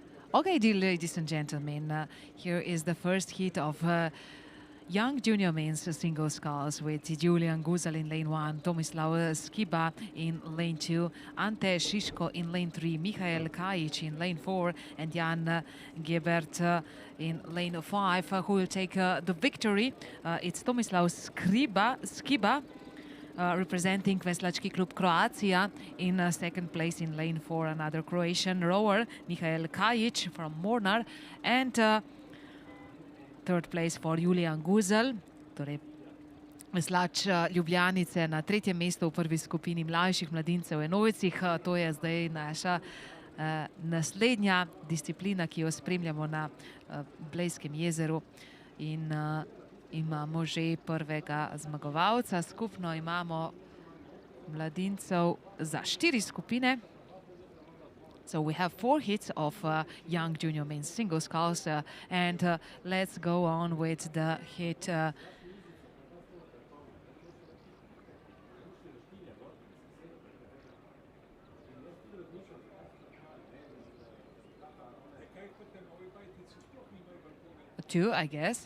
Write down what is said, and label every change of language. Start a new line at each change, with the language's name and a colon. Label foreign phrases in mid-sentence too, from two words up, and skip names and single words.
English: Okay, dear ladies and gentlemen, here is the first hit of young junior men's single sculls with Julian Guzal in lane 1, Tomislav Skiba in lane 2, Ante Šiško in lane 3, Mihael Kajic in lane 4, and Jan Gebert in lane 5. Who will take the victory? It's Tomislav Skiba representing Veslački Klub Croatia in second place in lane 4, another Croatian rower, Mihael Kajic from Mornar, and third place for Julian Guzal,
Slovenian: torej veslač Ljubljanice na tretjem mestu v prvi skupini mlajših mladincev enovicih. To je zdaj naša naslednja disciplina, ki jo spremljamo na Blejskem jezeru, in imamo že prvega zmagovalca. Skupno imamo mladincev za 4 skupine.
English: So we have 4 hits of young junior men's single sculls, and let's go on with the hit two, I guess.